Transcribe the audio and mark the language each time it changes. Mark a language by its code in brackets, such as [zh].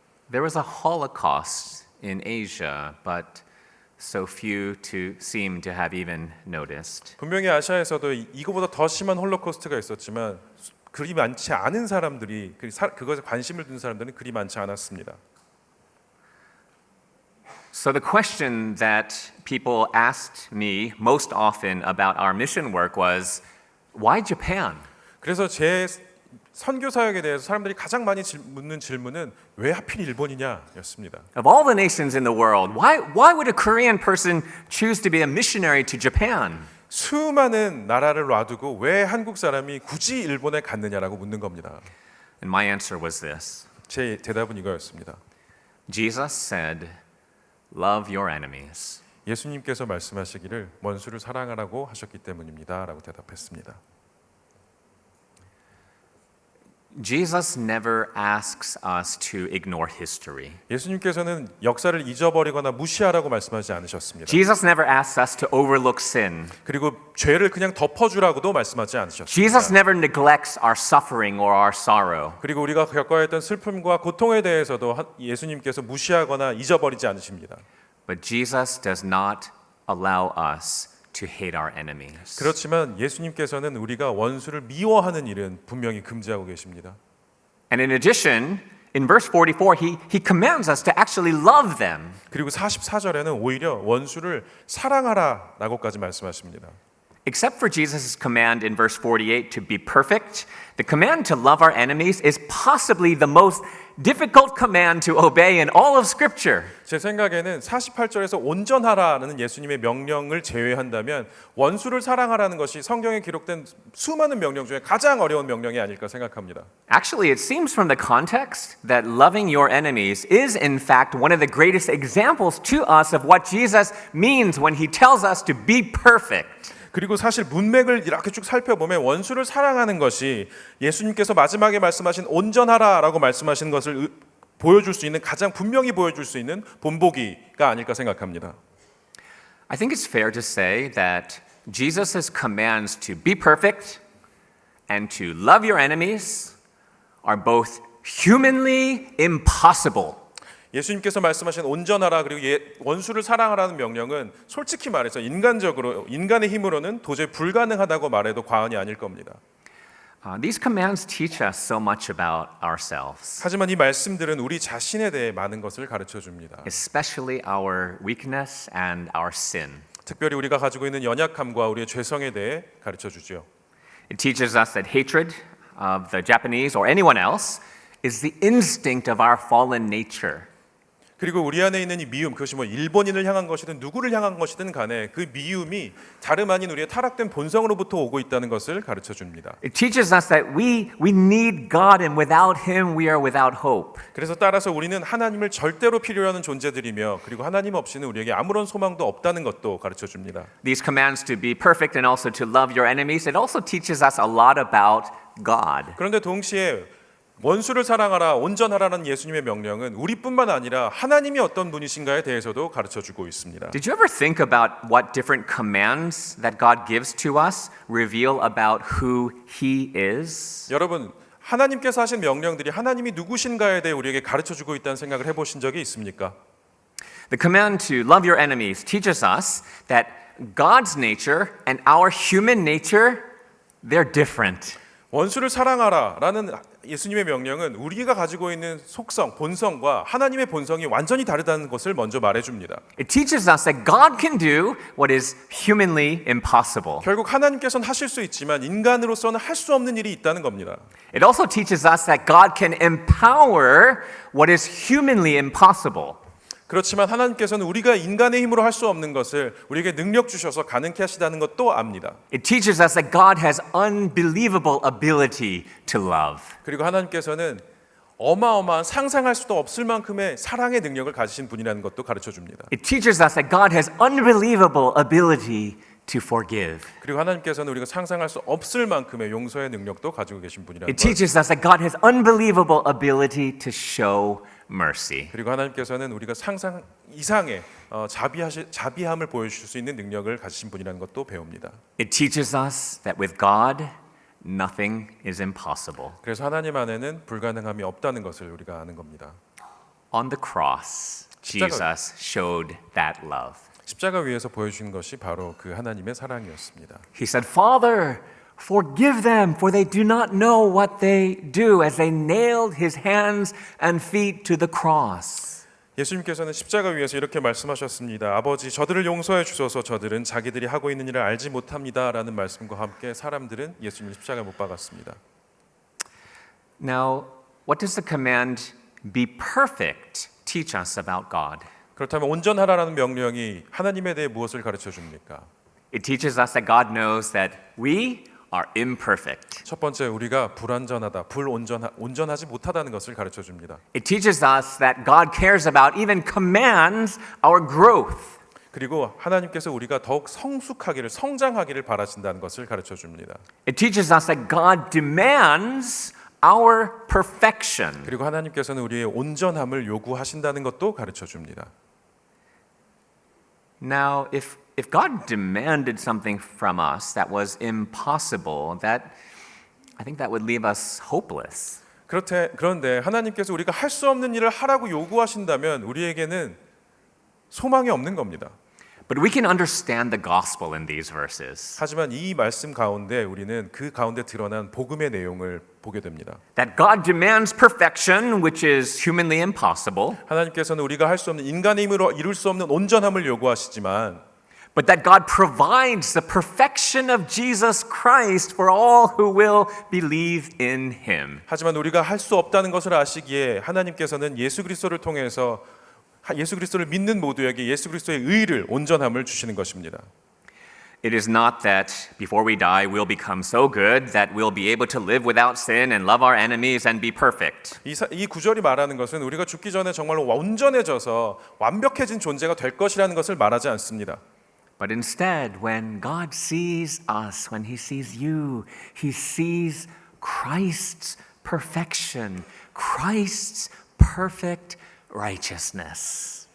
[en] There was a Holocaust in Asia, but so few to seem to have even noticed. [ko] 분명히 아시아에서도 이거보다 더 심한 홀로코스트가 있었지만 그리 많지 않은 사람들이 그것에 관심을 둔 사람들은 그리 많지 않았습니다. [en] So the question that people asked me most often about our mission work was, why Japan? [ko] 그래서 제 선교 사역에 대해서 사람들이 가장 많이 묻는 질문은 왜 하필 일본이냐였습니다. [en] Of all the nations in the world, why would a Korean person choose to be a missionary to Japan? [ko] 수많은 나라를 놔두고 왜 한국 사람이 굳이 일본에 갔느냐라고 묻는 겁니다. [en] And my answer was this. [ko] 제 대답은 이거였습니다. [en] Jesus said, love your enemies. [ko] 예수님께서 말씀하시기를 원수를 사랑하라고 하셨기 때문입니다라고 대답했습니다. [en] Jesus never asks us to ignore history. [ko] 예수님께서는 역사를 잊어버리거나 무시하라고 말씀하지 않으셨습니다. [en] Jesus never asks us to overlook sin. [ko] 그리고 죄를 그냥 덮어주라고도 말씀하지 않으셨습니다. [en] Jesus never neglects our suffering or our sorrow. [ko] 그리고 우리가 겪어야 했던 슬픔과 고통에 대해서도 예수님께서 무시하거나 잊어버리지 않으십니다. [en] But Jesus does not allow us to hate our enemies. [ko] 그렇지만 예수님께서는 우리가 원수를 미워하는 일은 분명히 금지하고 계십니다. [en] And in addition, in verse 44, he commands us to actually love them. [ko] 그리고 44절에는 오히려 원수를 사랑하라라고까지 말씀하십니다. [en] Except for Jesus' command in verse 48 to be perfect, the command to love our enemies is possibly the most difficult command to obey in all of Scripture. [ko] 제 생각에는 48절에서 온전하라는 예수님의 명령을 제외한다면 원수를 사랑하라는 것이 성경에 기록된 수많은 명령 중에 가장 어려운 명령이 아닐까 생각합니다. [en] Actually, it seems from the context that loving your enemies is, in fact, one of the greatest examples to us of what Jesus means when he tells us to be perfect. [ko] 그리고 사실 문맥을 이렇게 쭉 살펴보면 원수를 사랑하는 것이 예수님께서 마지막에 말씀하신 온전하라라고 말씀하신 것을 보여줄 수 있는 가장 분명히 보여줄 수 있는 본보기가 아닐까 생각합니다. [en] I think it's fair to say that Jesus' commands to be perfect and to love your enemies are both humanly impossible. [ko] 예수님께서 말씀하신 온전하라 그리고 원수를 사랑하라는 명령은 솔직히 말해서 인간적으로 인간의 힘으로는 도저히 불가능하다고 말해도 과언이 아닐 겁니다. [en] These commands teach us so much about ourselves, [ko] 하지만 이 말씀들은 우리 자신에 대해 많은 것을 가르쳐 줍니다. [en] especially our weakness and our sin. [ko] 특별히 우리가 가지고 있는 연약함과 우리의 죄성에 대해 가르쳐 주죠. [en] It teaches us that hatred of the Japanese or anyone else is the instinct of our fallen nature. [ko] 그리고 우리 안에 있는 이 미움, 그것이 뭐 일본인을 향한 것이든 누구를 향한 것이든 간에 그 미움이 다름 아닌 우리의 타락된 본성으로부터 오고 있다는 것을 가르쳐 줍니다. [en] It teaches us that we need God and without Him we are without hope. [ko] 그래서 따라서 우리는 하나님을 절대로 필요로 하는 존재들이며 그리고 하나님 없이는 우리에게 아무런 소망도 없다는 것도 가르쳐 줍니다. [en] These commands to be perfect and also to love your enemies, it also teaches us a lot about God. [ko] 그런데 동시에 원수를 사랑하라, 온전하라는 예수님의 명령은 우리뿐만 아니라 하나님이 어떤 분이신가에 대해서도 가르쳐 주고 있습니다. [en] Did you ever think about what different commands that God gives to us reveal about who He is? [ko] 여러분, 하나님께서 하신 명령들이 하나님이 누구신가에 대해 우리에게 가르쳐 주고 있다는 생각을 해보신 적이 있습니까? [en] The command to love your enemies teaches us that God's nature and our human nature, they're different. [ko] 원수를 사랑하라라는 예수님의 명령은 우리가 가지고 있는 속성, 본성과 하나님의 본성이 완전히 다르다는 것을 먼저 말해줍니다. [en] It teaches us that God can do what is humanly impossible. [ko] 결국 하나님께서는 하실 수 있지만 인간으로서는 할 수 없는 일이 있다는 겁니다. [en] It also teaches us that God can empower what is humanly impossible. [ko] 그렇지만 하나님께서는 우리가 인간의 힘으로 할 수 없는 것을 우리에게 능력 주셔서 가능케 하시다는 것도 압니다. [en] It teaches us that God has unbelievable ability to love. [ko] 그리고 하나님께서는 어마어마한 상상할 수도 없을 만큼의 사랑의 능력을 가지신 분이라는 것도 가르쳐 줍니다. [en] It teaches us that God has unbelievable ability to forgive. [ko] 그리고 하나님께서는 우리가 상상할 수 없을 만큼의 용서의 능력도 가지고 계신 분이라는 [en] It [ko] 것. [en] teaches us that God has unbelievable ability to show mercy. [ko] 그리고 하나님께서는 우리가 상상 이상의 자비함을 보여주실 수 있는 능력을 가지신 분이라는 것도 배웁니다. [en] It teaches us that with God, nothing is impossible. [ko] 그래서 하나님 안에는 불가능함이 없다는 것을 우리가 아는 겁니다. [en] On the cross, Jesus showed that love. [ko] 십자가 위에서 보여주신 것이 바로 그 하나님의 사랑이었습니다. [en] He said, Father, forgive them, for they do not know what they do, as they nailed his hands and feet to the cross. [ko] 예수님께서는 십자가 위에서 이렇게 말씀하셨습니다. 아버지, 저들을 용서해 주소서. 저들은 자기들이 하고 있는 일을 알지 못합니다라는 말씀과 함께 사람들은 예수님을 십자가에 못 박았습니다. [en] Now, what does the command be perfect teach us about God? [ko] 그렇다면 온전하라는 명령이 하나님에 대해 무엇을 가르쳐 줍니까? [en] It teaches us that God knows that we are imperfect. [ko] 첫 번째, 우리가 불완전하다, 온전하지 못하다는 것을 가르쳐 줍니다. [en] It teaches us that God cares about, even commands our growth. [ko] 그리고 하나님께서 우리가 더욱 성숙하기를, 성장하기를 바라신다는 것을 가르쳐 줍니다. [en] It teaches us that God demands our perfection. [ko] 그리고 하나님께서는 우리의 온전함을 요구하신다는 것도 가르쳐 줍니다. [en] Now, if God demanded something from us that was impossible, I think that would leave us hopeless. [ko] 그런데 하나님께서 우리가 할 수 없는 일을 하라고 요구하신다면 우리에게는 소망이 없는 겁니다. [en] But we can understand the gospel in these verses. [ko] 하지만 이 말씀 가운데 우리는 그 가운데 드러난 복음의 내용을 보게 됩니다. [en] That God demands perfection, which is humanly impossible. [ko] 하나님께서는 우리가 할 수 없는 인간의 힘으로 이룰 수 없는 온전함을 요구하시지만 [en] but that God provides the perfection of Jesus Christ for all who will believe in him. [ko] 하지만 우리가 할 수 없다는 것을 아시기에 하나님께서는 예수 그리스도를 통해서 예수 그리스도를 믿는 모두에게 예수 그리스도의 의를 온전함을 주시는 것입니다. [en] It is not that before we die we'll become so good that we'll be able to live without sin and love our enemies and be perfect. [ko] 이 구절이 말하는 것은 우리가 죽기 전에 정말로 온전해져서 완벽해진 존재가 될 것이라는 것을 말하지 않습니다. [en] But instead, when God sees us, when he sees you, he sees Christ's perfection, Christ's perfect righteousness.